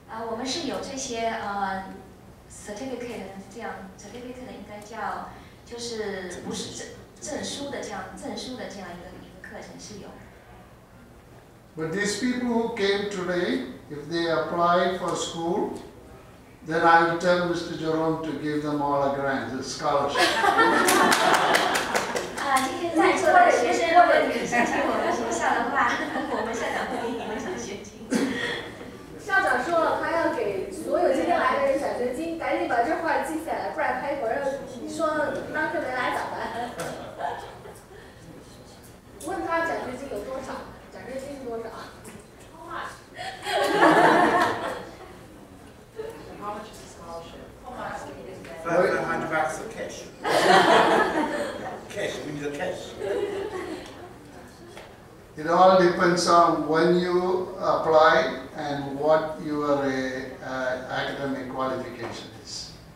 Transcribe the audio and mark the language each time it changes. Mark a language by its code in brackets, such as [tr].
[zh] 我们是有这些certificate 这样 certificate 应该叫就是不是证书的这样一个课程是有。 [en] But these people who came today, if they apply for school, then I will tell Mr. Jerome to give them all a grant, a scholarship. [zh] 今天在座的学生，如果你申请我们学校的话，我们校长会给你们奖学金。校长说了，他要给所有今天来的人奖学金，赶紧把这话记下来，不然他一会儿你说当时没来咋办？问他奖学金有多少？奖学金是多少 ？ [en] How much? How much is the scholarship? How much? $500 of cash. Cash, we need a cash. It all depends on when you apply and what your academic qualification is.